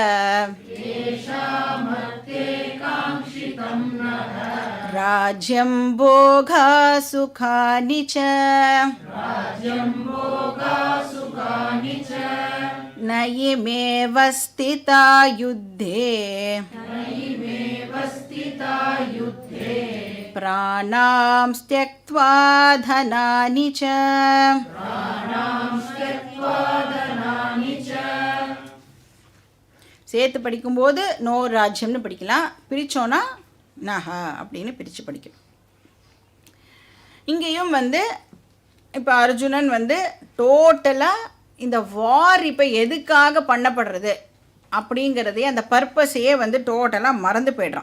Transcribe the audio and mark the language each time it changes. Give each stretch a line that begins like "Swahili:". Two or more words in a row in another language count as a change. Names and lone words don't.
Sanskrit: राज्यं भोगा सुखानि च न इमेव स्थिता युद्धे प्राणां त्यक्त्वा धनानि च.
Tamil: சேர்த்து படிக்கும்போது நோ ராஜ்யம்னு படிக்கலாம், பிரித்தோன்னா நஹ அப்படின்னு பிரித்து படிக்கணும். இங்கேயும் வந்து இப்போ அர்ஜுனன் வந்து டோட்டலாக இந்த வார் இப்போ எதுக்காக பண்ணப்படுறது அப்படிங்கிறதே அந்த பர்பஸையே வந்து டோட்டலாக மறந்து போய்ட்றான்.